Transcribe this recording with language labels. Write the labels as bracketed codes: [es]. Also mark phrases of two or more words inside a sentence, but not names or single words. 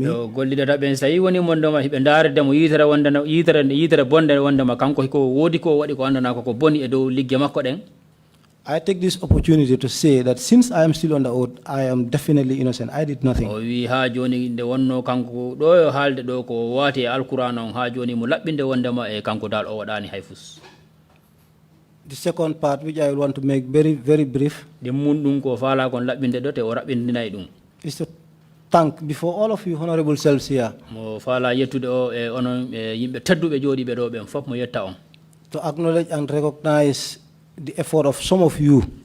[ff] Gollidata ɓen so yi woni mondoma hiɓe ndaredemo yitere wondema yitere bonde wondema kanko ko woodi ko waɗi ko andana ko boni e dow ligge makko ɗen. [en] I take this opportunity to say that since I am still on the oath, I am definitely innocent. I did nothing. [ff] O wi ha joni nde wonno kanko ɗo yo haalde ɗo ko waati e alquran on ha joni mo laɓɓinde wondema e kanko dal o waɗani hayfus. [en] The second part, which I want to make very, very brief, is to thank before all of you honorable selves here. To acknowledge and recognize the effort of some of you.